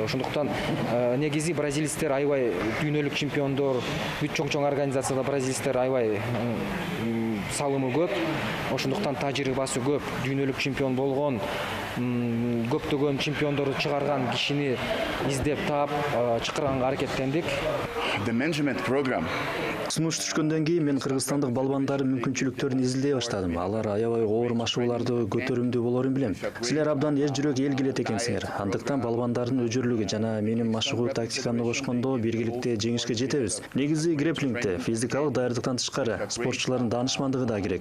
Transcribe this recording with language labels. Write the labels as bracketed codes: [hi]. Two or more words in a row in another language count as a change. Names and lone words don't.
[ky] Ошондуктан негизи бразилецтер аябай дүйнөлүк чемпиондор, бүт чоң организацияда бразилецтер аябай салымы көп. Ошондуктан тажрыйбасы көп, дүйнөлүк чемпион болгон, көптөгөн чемпиондорду чыгарган кишини издеп таап чакырганга аракеттендик. [en] The management program. [ky] Сунуш түшкөндөн кийин мен кыргызстандык балбандардын мүмкүнчүлүктөрүн изилдей баштадым. Алар аябай оор машыгууларды көтөрүмдүү болорун билем. Силер абдан эр жүрөк эл келет экенсиңер. Андыктан балбандардын өжөрлүгү жана менин машыгуу тактикамды кошкондо биргеликте жеңишке жетебиз. Негизи грэпплингде физикалык даярдыктан тышкары спортчулардын даанышмандыгы да керек.